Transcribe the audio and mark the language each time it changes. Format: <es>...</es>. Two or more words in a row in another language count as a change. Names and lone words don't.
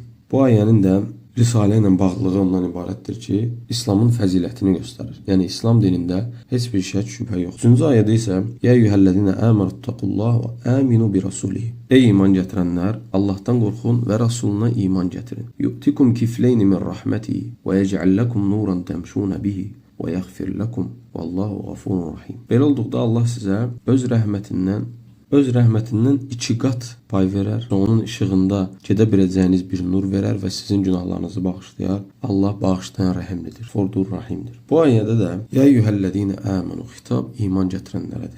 <az>Bu ayənin də Risalə ilə bağlılığı ondan ibarətdir ki, İslamın fəzilətini göstərir. Yəni İslam dinində heç bir şək, şübhə yox. 3-cü ayədə isə</az> <ar>"يا أيها الذين آمنوا اتقوا الله وآمنوا برسوله."</ar> <az>Ey iman gətirənlər, Allahdan qorxun və Rasuluna iman gətirin.</az> <ar>"يؤتكم كفلين من رحمته ويجعل لكم نورا تمشون به ويغفر لكم والله غفور رحيم."</ar> <az>Belə olduqda Allah sizə öz rəhmətindən öz rəhmətindən 2 qat pay verər. Onun işığında gedə biləcəyiniz bir nur verər və sizin günahlarınızı bağışlayar. Allah bağışlayan rəhimlidir, Furdur rahimdir. Bu ayədə də</az> <ar>يا أيها الذين آمنوا</ar> <az>xitab iman gətirənlərədir.</az>